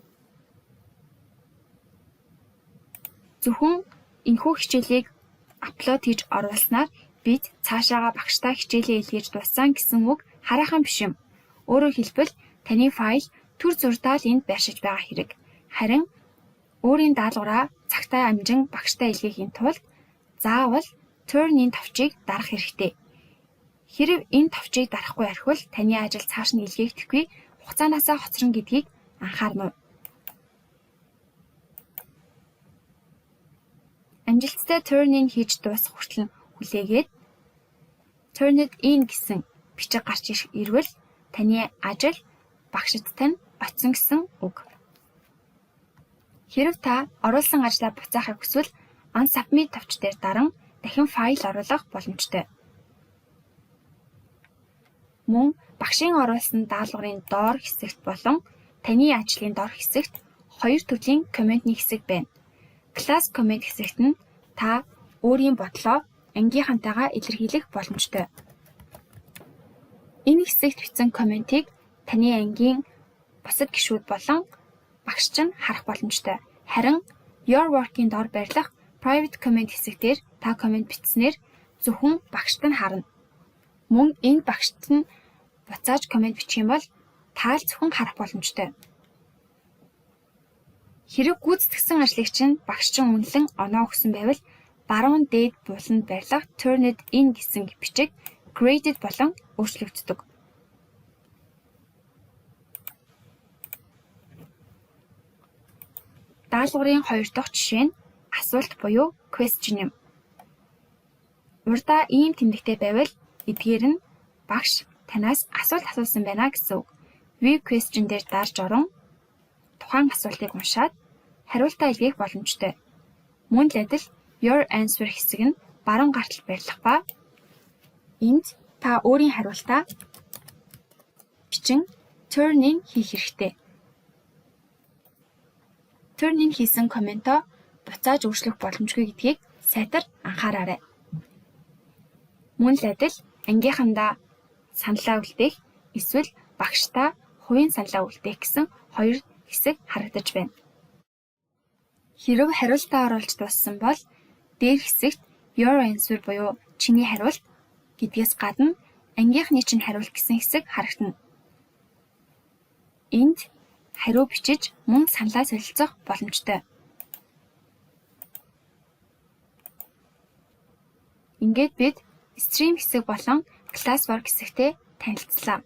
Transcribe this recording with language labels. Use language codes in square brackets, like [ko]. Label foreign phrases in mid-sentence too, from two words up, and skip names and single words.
[mn] Зөвхөн энэхүү хичээлийг апплод хийж оруулснаар бид цаашаага багштай хичээлээ илгээж дууссан гэсэн үг хараахан биш юм. Өөрөөр хэлбэл таны файл төр зурдаа л энд байршиж байгаа хэрэг. Харин өөрийн даалгавраа цагтаа амжин багштай илгээхийн тулд заавал [en] turn in [mn] тавчийг дарах хэрэгтэй. Хэрэв энэ тавчийг дарахгүй орхивол таны ажил цааш нь илгээхдэггүй, хугацаанаасаа хоцрон гэдгийг анхаарна уу? Амжилттай [en] turn in [mn] хийж дуусах хүртэл хүлээгээд [en] turn it in [mn] гэсэн бичиг гарч ирвэл таны ажил багшид тань очсон гэсэн үг. Хэрэв та оруулсан ажлаа буцаахыг хүсвэл unsubmit тавч дээр даран дахин файл оруулах боломжтой. Мөн багшийн оруулсан даалгаврын доор хэсэгт болон таны ажлын доор хэсэгт хоёр төрлийн комментний хэсэг байна. [en] Class comment [mn] хэсэгт нь та өөрийн бодлоо ангийнхантайгаа илэрхийлэх боломжтой. Энэ хэсэгт бичсэн комментиг таны ангийн бусад гишүүд болон багш чинь харах боломжтой. Харин [en] your work-ийн [mn] доор байрлах [en] private comment [mn] хэсэгтэр та коммент бичснээр зөвхөн багшд нь харна. Мөн энэ багшд нь буцааж коммент бичих юм бол та л зөвхөн харах боломжтой. Хэрэг гүйцэтгсэн ажлыг чинь багш чинь үнэлэн оноо өгсөн байвал баруун дээд буланд байрлах [en] turn it in [mn] гэсэн бичиг graded болон өөрчлөгддөг. Даалгаврын 2 дахь жишээ нь асуулт буюу question юм. Урдаа ийм тэмдэгтэй байвал эдгээр нь багш танаас асуулт асуусан байна гэсэн үг. [en] View question [mn] дээр дарж орон тухайн асуултыг уншаад хариултаа илгээх боломжтой. Мөн л адил [en] your answer [mn] хэсэг нь баруун гартал байрлах ба энд та өөрийн хариултаа бичин [en] turn in [mn] хийх хэрэгтэй. [en] Turn in [mn] хийсэн комментоо буцааж өөрчлөх боломжгүй гэдгийг сайтар анхаараарай. Мөн л адил ангийнхандаа саналаа үлдээх эсвэл багштаа хувийн саналаа үлдээх гэсэн хоёр хэсэг харагдаж байна. Хэрв хариултаа оруулж дууссан бол дээр хэсэгт [en] your answer [mn] буюу чиний хариулт гэдгээс гадна ангийнхны чинь хариулт гэсэн хэсэг харагдана. Энд хариу бичиж мөн саналаа солилцох боломжтой. Ингээд бид stream хэсэг болон classwork хэсэгтээ танилцлаа.